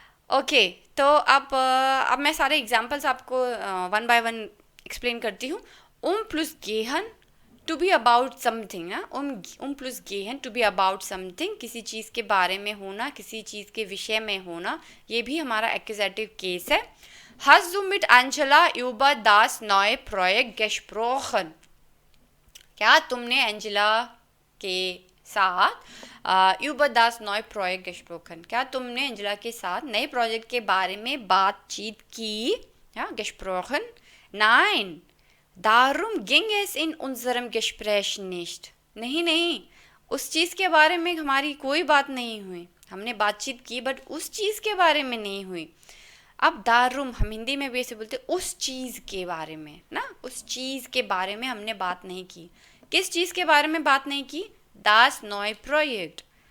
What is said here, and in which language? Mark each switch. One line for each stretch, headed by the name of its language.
Hindi: Okay, तो अब मैं सारे एग्जांपल्स आपको वन बाय वन एक्सप्लेन करती हूँ। Plus गेहन to be about something ना, plus गेहन to be about something, किसी चीज़ के बारे में होना, किसी चीज़ के विषय में होना, ये भी हमारा एक्यूजेटिव केस है।
German: Hast du mit Angela über das neue Projekt gesprochen?
Hindi: क्या तुमने एंजेला के साथ
German: über das neue Projekt gesprochen,
Hindi: क्या तुमने एंजेला के साथ नए प्रोजेक्ट के बारे में बातचीत की? या gesprochen?
German: Nein, darum ging es in unserem Gespräch nicht.
Hindi: नहीं, उस चीज़ के बारे में हमारी कोई बात नहीं हुई। हमने बातचीत की बट उस चीज़ के बारे में नहीं हुई। अब दारूम हम हिंदी में भी ऐसे बोलते उस चीज़ के बारे में ना, उस चीज़ के बारे में हमने बात नहीं की। किस चीज़ के बारे में बात नहीं की? दास नॉय प्रोजेक्ट।